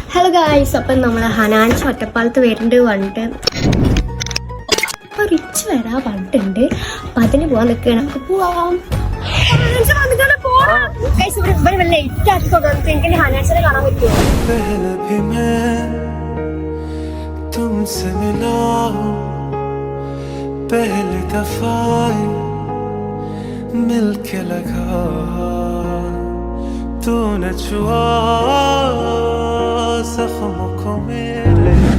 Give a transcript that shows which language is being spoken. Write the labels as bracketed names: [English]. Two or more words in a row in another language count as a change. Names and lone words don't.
[English] Hello guys, [Malayalam] അപ്പം നമ്മൾ ഹനാൻസ് ഒറ്റപ്പാലത്ത് വരുന്നുണ്ട് പറഞ്ഞിട്ട് റിച്ച് വരാ പറഞ്ഞിട്ടുണ്ട്. അപ്പം അതിന് പോകാൻ നിൽക്കുകയാണ്. നമുക്ക് പോവാം. ഹനാൻസിനെ കാണാൻ പറ്റുമോ? [Hindi] पहली दफा मिलके लगा तूने छुआ जख्मों को मेरे